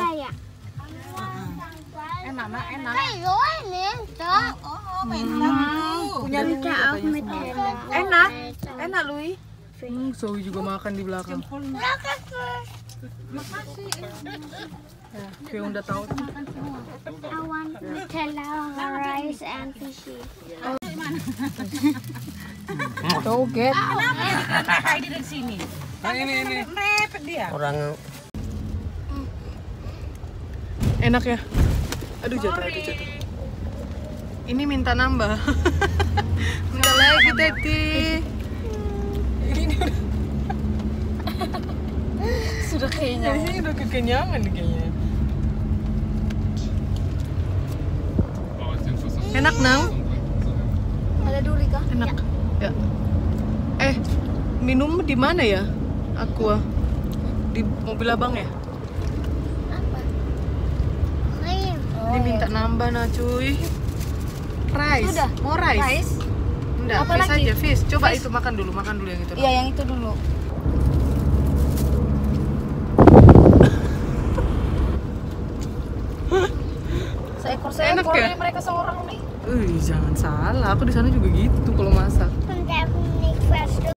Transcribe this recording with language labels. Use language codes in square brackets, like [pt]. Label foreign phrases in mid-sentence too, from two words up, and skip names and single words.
[id] Enak, Nak, enak. Punya Enak. Enak, Louis. Zoe juga makan di belakang. Ya, kayak udah tahu. [en] I want Nutella, rice, and fishy. [id] Toget. orang Enak ya? Aduh jatuh. Ini minta nambah. Minta lagi Teti. Ini Sudah kayaknya. ini udah kekenyangan nih kayaknya. [de] Aber ich denke, das ist [id] Enak Nang? Ada duri kah? Enak. Ya. Minum di mana ya? Aqua. Di mobil abang ya? Apa? Krim. Ini minta nambah nah cuy. Rice. Sudah. Mau rice? Rice? Enggak, Apa fish lagi? aja, fish. Coba Fish. itu makan dulu yang itu. Iya, yang itu dulu. Enak Seekor ya? ini mereka seorang nih. Jangan salah, aku di sana juga gitu kalau masak. [nl] Vandaag ben ik vast